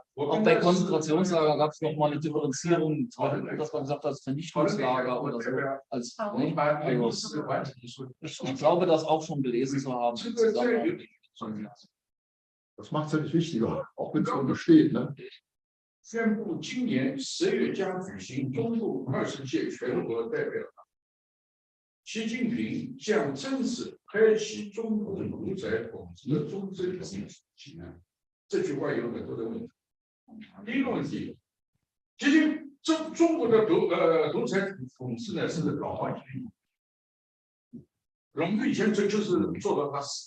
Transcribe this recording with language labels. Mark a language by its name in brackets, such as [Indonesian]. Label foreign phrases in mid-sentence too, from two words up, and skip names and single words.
[German] Auch bei Konzentrationslager gab es nochmal eine Differenzierung, dass man gesagt hat, als Vernichtungslager oder so. Ich glaube, das auch schon gelesen zu haben. Das macht es ja nicht wichtiger, auch wenn es so besteht. Ne? [Chinese] 宣布今年10月将举行中共20届全国代表大会，习近平将正式开启中共独裁统治的终身进程。这句话有很多的问题。第一个问题，其实中国的独裁统治呢是老话题，我们以前就是做到他死。